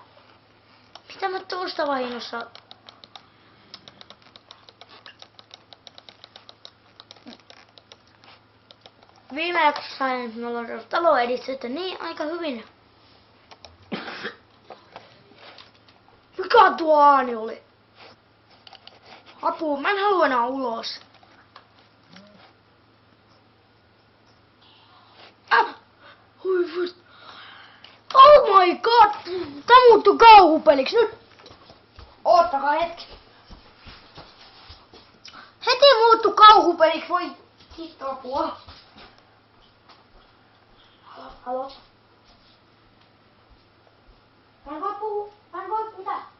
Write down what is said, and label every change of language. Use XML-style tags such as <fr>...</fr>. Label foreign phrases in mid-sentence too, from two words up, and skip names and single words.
<fi>Mitä mä tuosta vahingossa... Viime jaksossa sain taloa edistettä niin aika hyvin. Mikä tuo ääni oli? Apua, mä en halua enää ulos.</fi> <en>Oh my god!</en> <fi>Tää muuttuu kauhupeliksi nyt! Oottakaa hetki. Heti muuttuu kauhupeliksi, voi hitto apua. Halo? Mä en voi puhua. Mä en voi mitä?</fi>